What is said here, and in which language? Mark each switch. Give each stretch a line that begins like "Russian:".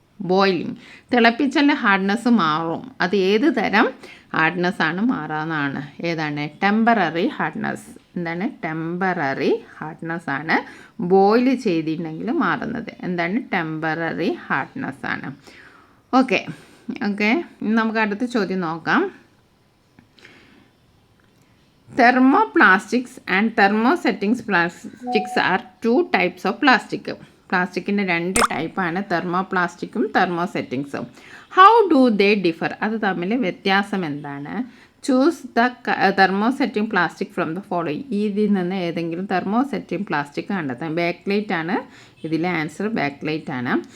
Malayalam: Boiling. തിളപ്പിച്ചാൽ hardness മാറും. അത് ഏത് തരം ഹാർഡ്നെസ്സാണ് മാറാമെന്നാണ്. ഏതാണ്? Temporary hardness. എന്താണ്? ടെമ്പററി ഹാർഡ്നെസ്സാണ് ബോയിൽ ചെയ്തിട്ടുണ്ടെങ്കിൽ മാറുന്നത്. എന്താണ്? ടെമ്പററി ഹാർഡ്നെസ്സാണ്. ഓക്കെ ഓക്കെ ഇനി നമുക്ക് അടുത്ത ചോദ്യം നോക്കാം.
English: Thermoplastics and thermosetting plastics are two types of plastic.
Malayalam: പ്ലാസ്റ്റിക്കിൻ്റെ 2 ടൈപ്പാണ്, തെർമോപ്ലാസ്റ്റിക്കും തെർമോസെറ്റിങ്സും.
English: How do they differ?
Malayalam: അത് തമ്മിൽ വ്യത്യാസം എന്താണ്?
English: Choose the thermosetting plastic from the following.
Malayalam: ഇതിൽ നിന്ന് ഏതെങ്കിലും തെർമോസെറ്റിംഗ് പ്ലാസ്റ്റിക് കണ്ടെത്താം. ബാക്ക്ലൈറ്റ് ആണ് ഇതിലെ ആൻസർ, ബാക്ക്ലൈറ്റ് ആണ്.